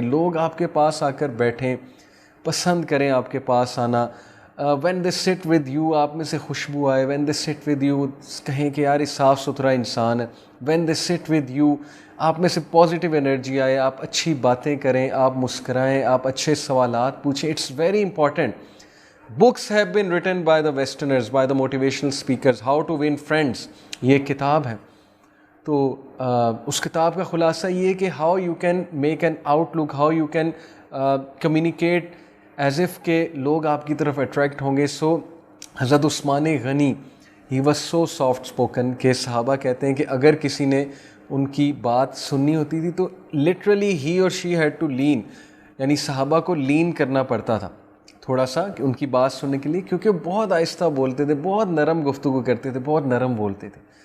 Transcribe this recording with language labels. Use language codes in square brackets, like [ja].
[ur] لوگ آپ کے پاس آ کر بیٹھیں، پسند کریں آپ کے پاس آنا. [en] when they sit with you, [ur] آپ میں سے خوشبو آئے. When they sit with you, کہیں کہ یار یہ صاف ستھرا انسان ہے. [en] when they sit with you, [ur] آپ میں سے پازیٹیو انرجی آئے، آپ اچھی باتیں کریں، آپ مسکرائیں، آپ اچھے سوالات پوچھیں. [en] It's very important. Books have been written by the Westerners, by the motivational speakers, How to Win Friends. [ur] یہ ایک کتاب ہے. تو اس کتاب کا خلاصہ یہ کہ [en] how you can make an outlook, how you can communicate as if [ur] کہ لوگ آپ کی طرف اٹریکٹ ہوں گے. سو حضرت عثمان غنی [en] he was so soft spoken [ur] کہ صحابہ کہتے ہیں کہ اگر کسی نے ان کی بات سننی ہوتی تھی تو [en] literally he or she had to lean، [ur] یعنی صحابہ کو لین کرنا پڑتا تھا تھوڑا سا کہ ان کی بات سننے کے لیے، کیونکہ بہت آہستہ بولتے تھے، بہت نرم گفتگو کرتے تھے، بہت نرم بولتے تھے.